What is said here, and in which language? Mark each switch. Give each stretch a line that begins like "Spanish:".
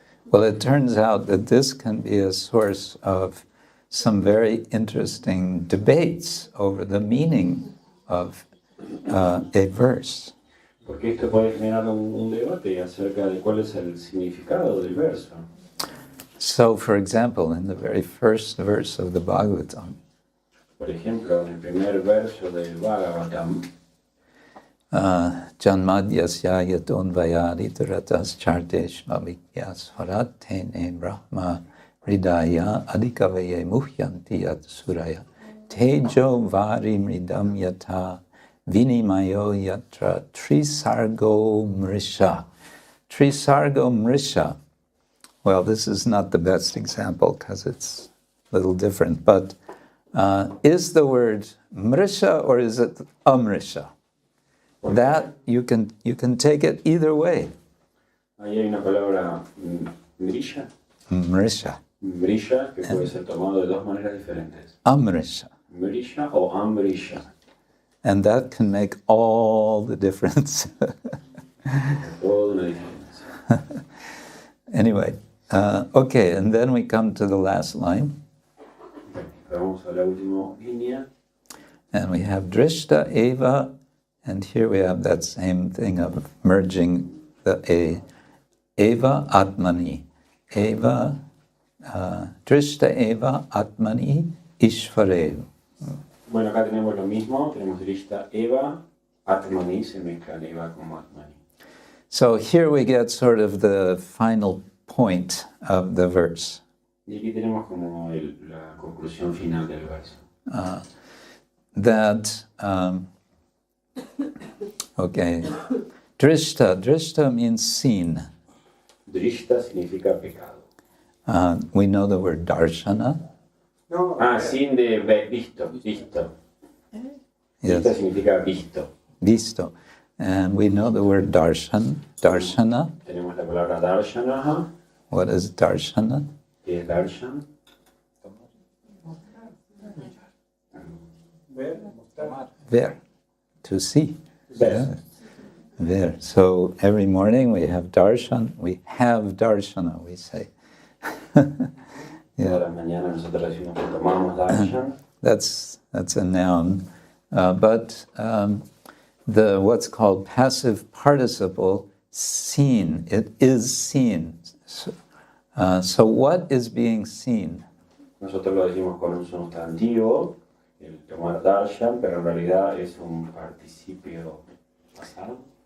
English: Well, it turns out that this can be a source of some very interesting debates over the meaning of a verse.
Spanish: Porque esto puede generar un debate acerca de cuál es el significado del verso.
English: So, for example, in the very first verse of the Bhagavatam,
Spanish: por ejemplo, en el primer verso del Bhagavatam,
Sanskrit: Janmadyasya yaton vayadi taratas chartesh mavikyas harat tene brahma hṛdaya adhikavaye muhyanti yat suraya tejo vari mridam yata vinimayo yatra trisargo mrisha. Trisargo mrisha.
English: Well, this is not the best example because it's a little different, but is the word mrisha or is it amrisha? That you can take it either way.
Spanish: Ahí hay una palabra mrisha. Mrisha. Mrisha, que puede ser tomado de dos maneras diferentes. Amrisha. Mrisha o amrisha.
English: And that can make all the difference.
Spanish: Toda una diferencia.
English: Anyway, okay, and then we come to the last line.
Spanish: Vamos a la última línea.
English: And we have drishta eva. And here we have that same thing of merging the A.
Sanskrit: Eva Atmani. Eva, Drishta Eva Atmani Ishvarev.
Spanish: Bueno, acá tenemos lo mismo. Tenemos Drishta Eva, Atmani, se mezclan Eva como Atmani.
English: So here we get sort of the final point of the verse.
Spanish: Y aquí tenemos como la conclusión final del verso.
English: That, okay, drishta means seen.
Spanish: Drishta significa pecado.
English: We know the word darshana.
Spanish: Sin de visto. Visto
English: Yes,
Spanish: significa visto. visto.
English: And we know the word darshana.
Spanish: Tenemos la palabra darshana.
English: What is darshana?
Spanish: ¿Qué es darshan? Ver,
English: to see.
Spanish: Ver.
English: Yeah.
Spanish: Ver.
English: So every morning we have darshan. We have darshana, we say.
Spanish: Todas las mañanas nosotros decimos que tomamos darshan.
English: That's a noun. But the what's called passive participle, seen, it is seen. So what is being seen?
Spanish: Nosotros lo decimos con un sustantivo, el tomar darshan, pero en realidad es un participio pasado.